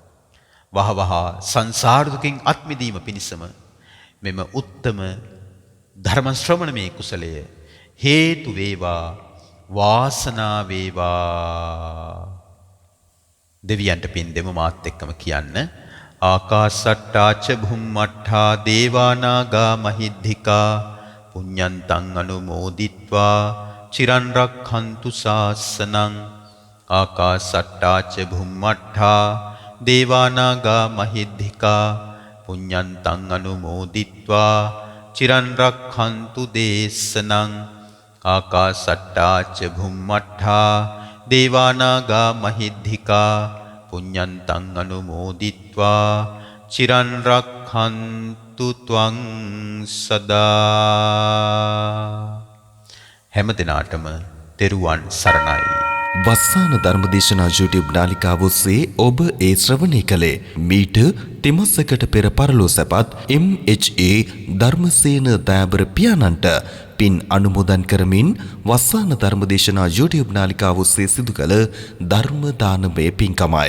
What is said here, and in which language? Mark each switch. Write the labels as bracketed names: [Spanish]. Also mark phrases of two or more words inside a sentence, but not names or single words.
[Sinhala] වහවහ සංසාර දුකින් අත් මිදීම පිණිසම මෙම උත්තම ධර්ම ශ්‍රවණමය කුසලය හේතු වේවා වාසනා වේවා. දෙවියන්ට පින් දෙමු මාත් එක්කම කියන්න. [Pali] ආකාසට්ටාච භුම්මට්ඨා දේවානාගා මහිද්దికා පුඤ්ඤන්තං අනුමෝදිත්වා චිරන් රක්ඛන්තු ශාසනං. ආකාසට්ටාච භුම්මට්ඨා දේවානාගා මහිද්దికා පුඤ්ඤන්තං අනුමෝදිත්වා චිරන් රක්ඛන්තු දේශනං. ආකාසට්ටාච භුම්මට්ඨා දේවානාගා මහිද්దికා පුඤ්ඤන්තං අනුමෝදිත්වා චිරන් රක්ඛන්තු ත්වං සදා. [Sinhala] හැම දිනාටම තෙරුවන් සරණයි. වස්සාන ධර්මදේශනා YouTube නාලිකාව ඔස්සේ ඔබ ඒ ශ්‍රවණය කළේ මීට තෙමසකට පෙර පරලෝ සැපත් එම්.එච්.ඒ. ධර්මසේන දයාබර පියාණන්ට පින් අනුමෝදන් කරමින් වස්සාන ධර්මදේශනා YouTube නාලිකාව ඔස්සේ සිදු කළ ධර්ම දානමය පින්කමයි.